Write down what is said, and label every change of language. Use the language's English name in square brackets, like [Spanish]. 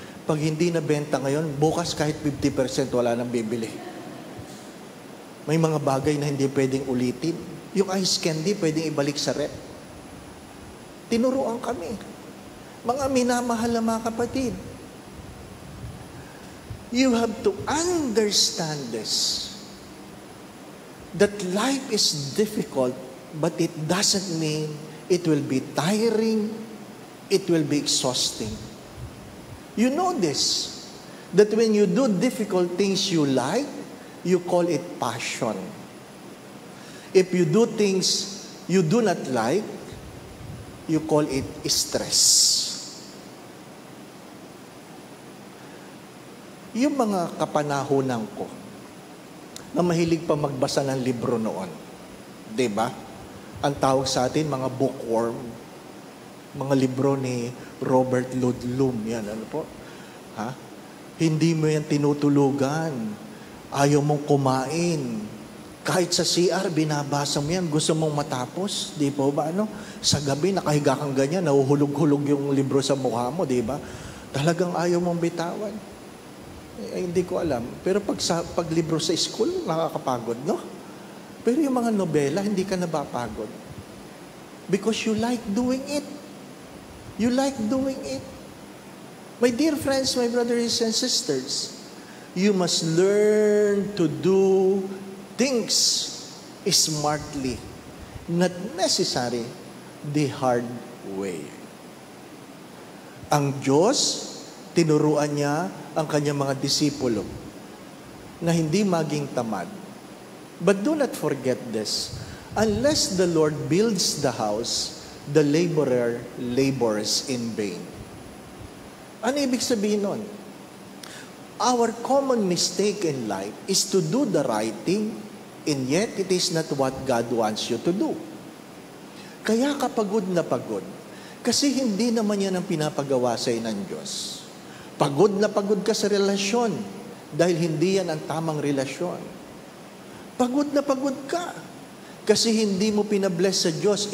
[Filipino] Pag hindi nabenta ngayon, bukas kahit 50% wala nang bibili. May mga bagay na hindi pwedeng ulitin. Yung ice candy, pwedeng ibalik sa rep. Tinuruan kami. Mga minamahal na mga kapatid. [English] You have to understand this. That life is difficult, but it doesn't mean it will be tiring, it will be exhausting. You know this, that when you do difficult things you like, you call it passion. If you do things you do not like, you call it stress. [Filipino] Yung mga kapanahunan ko, na mahilig pa magbasa ng libro noon, diba? Ang tawag sa atin, mga bookworm. Mga libro ni Robert Ludlum. Yan, ano po? Ha? Hindi mo yan tinutulugan. Ayaw mong kumain. Kahit sa CR, binabasa mo yan. Gusto mong matapos. Di po ba? Sa gabi, nakahiga kang ganyan. Nahuhulog-hulog yung libro sa mukha mo. Di ba? Talagang ayaw mong bitawan. Hindi ko alam. Pero pag libro sa school, nakakapagod, no? Pero yung mga nobela, hindi ka napapagod. [English] Because you like doing it. You like doing it. My dear friends, my brothers and sisters, you must learn to do things smartly, not necessarily the hard way. [Filipino] Ang Diyos, tinuruan niya ang kanyang mga disipulo na hindi maging tamad. [English] But do not forget this. Unless the Lord builds the house, the laborer labors in vain. [Filipino] Ano ibig sabihin nun? [English] Our common mistake in life is to do the right thing, and yet it is not what God wants you to do. [Filipino] Kaya ka pagod na pagod, kasi hindi naman yan ang pinapagawa sa'yo ng Diyos. Pagod na pagod ka sa relasyon, dahil hindi yan ang tamang relasyon. Pagod na pagod ka, kasi hindi mo pinabless sa Diyos.